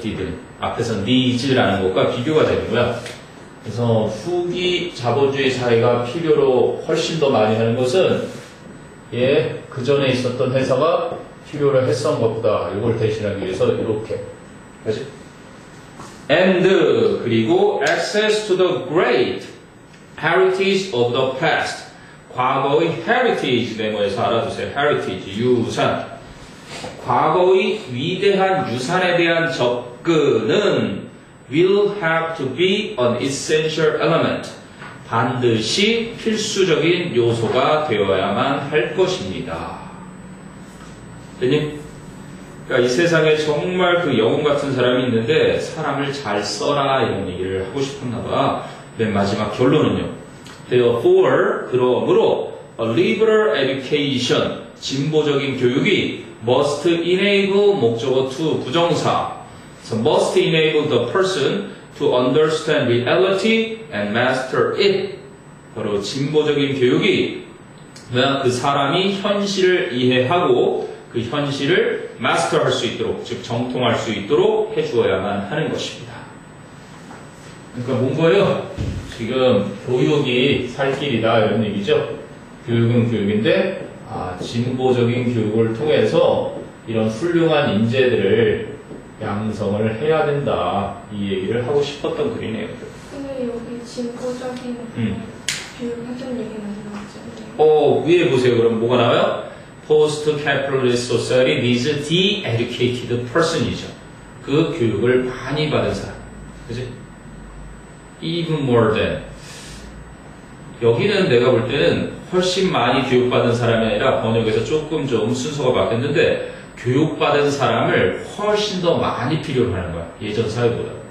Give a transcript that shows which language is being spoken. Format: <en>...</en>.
<ko>did는 앞에서 needs라는 것과 비교가 되는 거야. 그래서 후기 자본주의 사회가 필요로 훨씬 더 많이 하는 것은 그 전에 있었던 회사가 필요로 했던 것보다 이걸 대신하기 위해서 이렇게 그렇지?</ko> <en>and</en> <ko>그리고</ko> <en>access to the great heritage of the past</en> <ko>과거의</ko> <en>heritage</en> <ko>네모에서 알아두세요. heritage 유산 과거의 위대한 유산에 대한 접근은</ko> <en>will have to be an essential element</en> <ko>반드시 필수적인 요소가 되어야만 할 것입니다. 대님, 그러니까 이 세상에 정말 그 영웅 같은 사람이 있는데 사람을 잘 써라 이런 얘기를 하고 싶었나 봐. 맨 마지막 결론은요.</ko> <en>Therefore,</en> <ko>그러므로</ko> <en>a liberal education,</en> <ko>진보적인 교육이</ko> <en>must enable</en> <ko>목적어</ko> <en>to</en> <ko>부정사</ko> <en>so must enable the person to understand reality and master it.</en> <ko>바로 진보적인 교육이 그 사람이 현실을 이해하고 그 현실을 마스터할 수 있도록, 즉 정통할 수 있도록 해주어야만 하는 것입니다. 그러니까 뭔 거예요? 지금 교육이 살 길이다 이런 얘기죠. 교육은 교육인데 진보적인 교육을 통해서 이런 훌륭한 인재들을 양성을 해야 된다 이 얘기를 하고 싶었던 글이네요. 근데 여기 진보적인 교육 하던 얘기는 안 나왔죠. 위에 보세요. 그럼 뭐가 나와요?</ko> <en>Post-capitalist society needs the educated person이죠.</en> <ko>그 교육을 많이 받은 사람. 그치?</ko> <en>Even more than.</en> <ko>여기는 내가 볼 때는 훨씬 많이 교육받은 사람이 아니라 번역에서 조금 좀 순서가 바뀌었는데 교육받은 사람을 훨씬 더 많이 필요로 하는 거야. 예전 사회보다.</ko>